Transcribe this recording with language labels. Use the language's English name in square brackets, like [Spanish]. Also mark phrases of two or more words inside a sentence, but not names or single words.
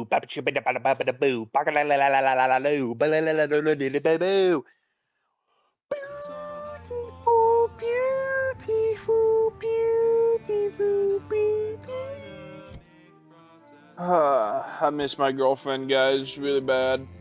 [English] baba chibba da baba da boo, baka la la la la la la la loo, ba la la la la la la la boo. Beautiful, beautiful, beautiful, beautiful. I miss my girlfriend, guys, really bad.